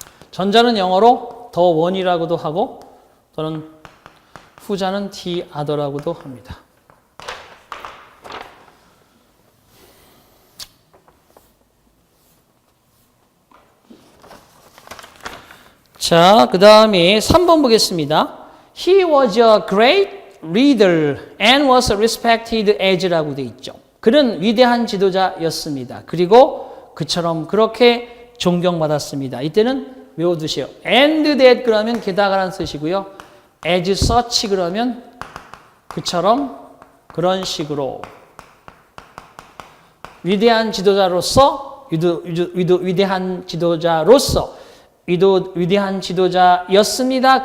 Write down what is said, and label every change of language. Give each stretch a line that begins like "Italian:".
Korean: 전자는 영어로
English: the one
Korean: 이라고도 하고 또는 후자는
English: the other
Korean: 라고도 합니다. 자, 그 다음에 3번 보겠습니다.
English: He was a great leader and was respected as라고
Korean: 돼 있죠. 그는 위대한 지도자였습니다. 그리고 그처럼 그렇게 존경받았습니다. 이때는 외워두세요.
English: and that
Korean: 그러면 게다가라는 뜻이고요.
English: as such
Korean: 그러면 그처럼 그런 식으로 위대한 지도자로서 위대한 지도자로서 위대한 지도자였습니다.